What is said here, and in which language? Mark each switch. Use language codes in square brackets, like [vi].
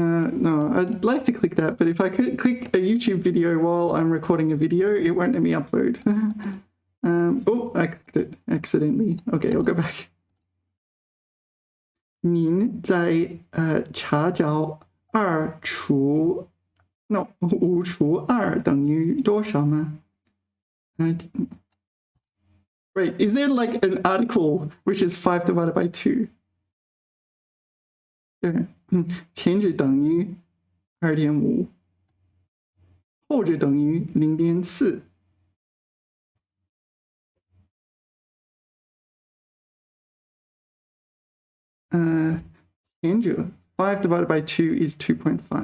[en] No, I'd like to click that, but if I could click a YouTube video while I'm recording a video, it won't let me upload. Oh, I clicked it accidentally. Okay, I'll go back. [zh] 您在查找5除2等于多少吗? [en] Right, is there like an article which is 5 divided by 2? [zh] 前者等于 2.5 后者等于 0.4 前者 [en] 5 divided by 2 is 2.5.